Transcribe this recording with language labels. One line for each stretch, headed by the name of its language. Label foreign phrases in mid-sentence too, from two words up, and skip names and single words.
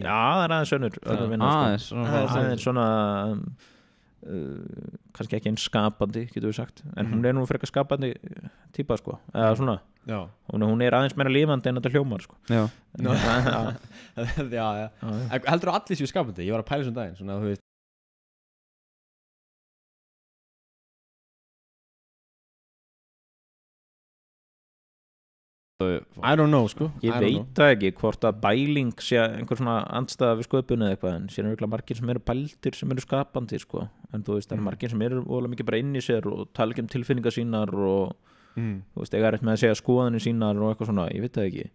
Icelandic: Já, það er aðeins önnur vinna sko. Aðeins svona kannski ekki eins skapandi, getur við sagt, en hún er nú frekar skapandi típa sko, eða svona. Já. Hún er aðeins meira lifandi en þetta hljómar sko. Já. Já. Heldur þú allir séu skapandi? Ég var að pæla þessum daginn, svona þú veist.
English: I don't know sko.
Icelandic: Ég veit það ekki hvort að bæling sé einhver svona andstæða við sköpun eða eitthvað, en síðan eru margir sem eru bældir sem eru skapandi sko, en þú veist það eru margir sem eru ólega mikið bara inn í sér og tala ekki tilfinningar sínar og þú veist, eiga rétt með að segja skoðanir sínar og eitthvað svona, ég veit það ekki.